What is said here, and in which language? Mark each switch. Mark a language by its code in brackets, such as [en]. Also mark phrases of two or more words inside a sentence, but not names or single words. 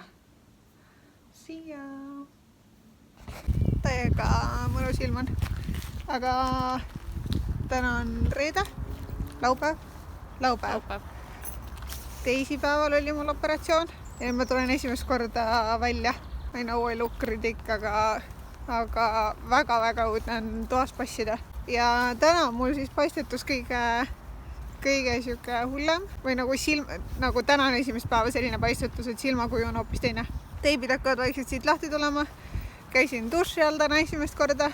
[et] Siia! Täiega mõnus ilm on. Aga täna on reede, laupäev. Teisipäeval oli mul operatsioon ja ma tulen esimest korda välja. [en] I know I look ridiculous, [et] aga väga õudne on toas passida. Ja täna mul siis paistetus kõige siuke hullem või nagu täna on esimest päeva selline paistetus, et silmakuju on hoopis teine. Teibid hakkavad vaikselt siit lahti tulema. Käisin duši all täna esimest korda.